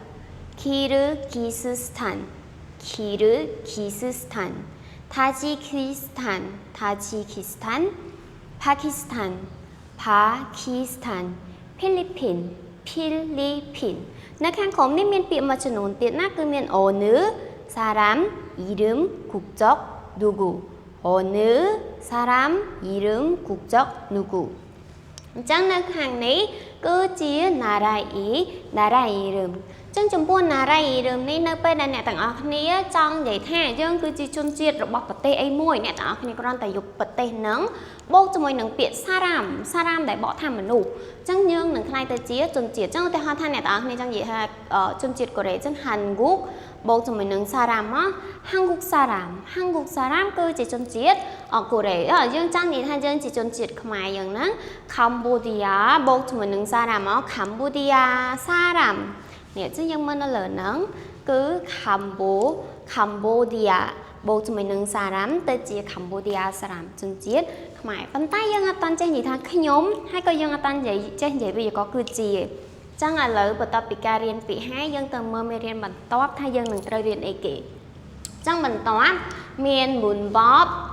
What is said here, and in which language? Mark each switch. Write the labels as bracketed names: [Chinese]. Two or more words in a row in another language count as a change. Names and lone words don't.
[Korean] 키르기스스탄 타지키스탄 파키스탄 필리핀 [Khmer] នៅខាងក្រោមនេះមាន ពាក្យមួយចំនួនទៀតណាគឺមាន [Korean] 어느 사람 이름 국적 누구 어느 사람 이름 국적 누구 [Khmer] អញ្ចឹងនៅខាងនេះគឺជា [Korean] 나라 이름 [Khmer] អញ្ចឹងចំពោះ 나라 이름 នេះនៅពេលដែលអ្នកទាំងអស់គ្នាចង់និយាយថាយើងគឺជាជនជាតិរបស់ប្រទេសអីមួយអ្នកទាំងអស់គ្នាគ្រាន់តែយកប្រទេសហ្នឹងបូកជាមួយនឹងពាក្យ 사람 ដែលបក ថាមនុស្សអញ្ចឹងយើងនឹងខ្លាយទៅជាជនជាតិអញ្ចឹងឧទាហរណ៍ថាអ្នកទាំងអស់គ្នាចង់និយាយថាជនជាតិកូរ៉េអញ្ចឹង 한국 បូកជាមួយនឹង 사람 មក [Korean] 한국 사람 [Khmer] គឺជាជនជាតិកូរ៉េយើងចង់និយាយថាយើងជាជនជាតិខ្មែរយ៉ាងហ្នឹង Cambodia បូកជាមួយ នឹង 사람 មក Cambodia 사람 នេះចឹងយើងមើលនៅលើហ្នឹងគឺ Cambodia បូកជាមួយនឹង 사람 ទៅជា Cambodia 사람 ជនជាតិខ្មែរប៉ុន្តែយើងអត់តាន់ចេះនិយាយថាខ្ញុំហើយក៏យើងអត់តាន់ចេះនិយាយវេយ្យាករណ៍គឺជាចឹងឥឡូវបន្ទាប់ពីការរៀនពាក្យហើយយើងទៅមើលមេរៀនបន្ទាប់ថាយើងនឹងត្រូវរៀនអីគេចឹងបន្ទាប់មាន 문법